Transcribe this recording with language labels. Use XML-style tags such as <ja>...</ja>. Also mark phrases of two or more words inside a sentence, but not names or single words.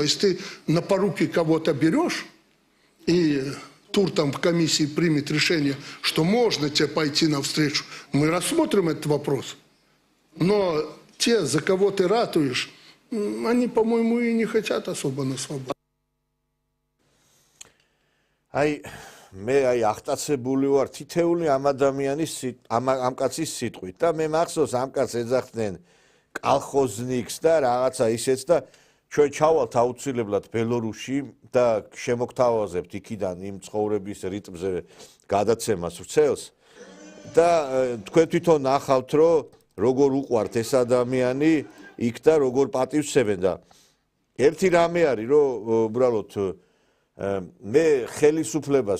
<ru>Если ты на поруки кого-то берешь, и тур там в комиссии примет решение, что можно тебе пойти навстречу, мы рассмотрим этот вопрос. Но те, за кого ты ратуешь, они, по-моему, и не хотят особо на свободу.</ru> <ka>მე აღტაცებული ვარ თითეული ამ ადამიანის ამ კაცის სიტყვით და მე მახსოვს ამ კაცს ეძახდნენ კალხოზნიკს და რაღაცა ისეც და ჩვენ ჩავალთ აუცილებლად ბელორუსში და შემოგთავაზებთ იქიდან იმ ცხოვრების რიტმზე გადაცემას ვრცელს და თქვენ თვითონ ნახავთ რომ როგორ უყვართ ეს ადამიანი იქ და როგორ პატივსცემენ და ერთი რამე არის რომ უბრალოდ მე ხელისუფლებას</ka>